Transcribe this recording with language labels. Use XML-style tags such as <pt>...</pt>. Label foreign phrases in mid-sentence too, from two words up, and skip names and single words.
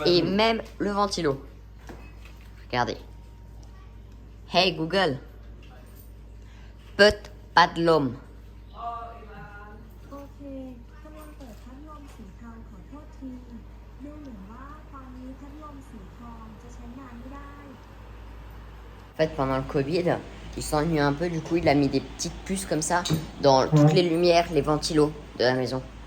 <fr>et même le ventilo. Regardez.</fr> <th>Hey Google, เปิดพัดลม. โอเคกำลังเปิดพัดลมสีทองขอโทษที ดูเหมือนว่าตอนนี้พัดลมสีทองจะใช้งานไม่ได้</th> <fr>En fait, pendant le Covid, il s'ennuie un peu, du coup, il a mis des petites puces comme ça dans toutes les lumières, les ventilos de la maison.</fr>